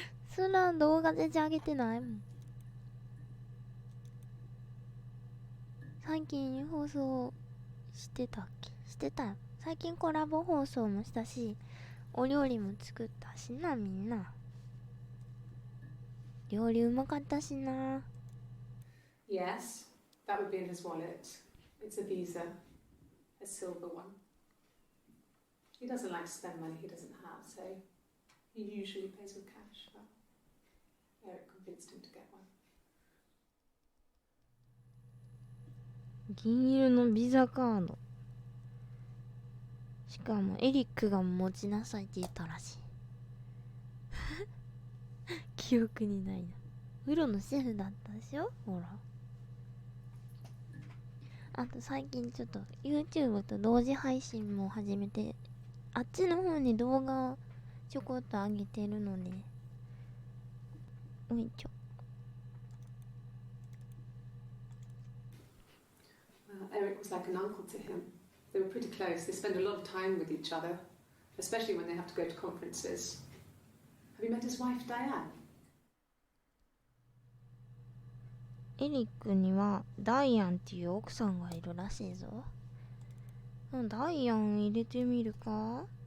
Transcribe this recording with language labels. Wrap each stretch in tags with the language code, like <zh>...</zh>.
<ja>そんな動画全然上げてないもん。最近放送してたっけ？してたよ。最近コラボ放送もしたし、お料理も作ったしな、みんな。料理うまかったしな。</ja> <en>Yes, that would be in his wallet. It's a Visa, a silver one. He doesn't like to spend money he doesn't have, so he usually pays with cash, but Eric convinced him to get one.</en> <ja>銀色のビザカード。しかもエリックが持ちなさいって言ったらしい。記憶にないな。プロのシェフだったでしょ、ほら。あと最近ちょっと YouTube と同時配信も始めて、あっちの方に動画をちょこっと上げてるので、おいちょ。</ja> <en>Eric was like an uncle to him. They were pretty close. They spend a lot of time with each other, especially when they have to go to conferences. Have you met his wife, Diane?</en> <ja>エリックにはダイアンっていう奥さんがいるらしいぞ。ダイアン入れてみるか？</ja>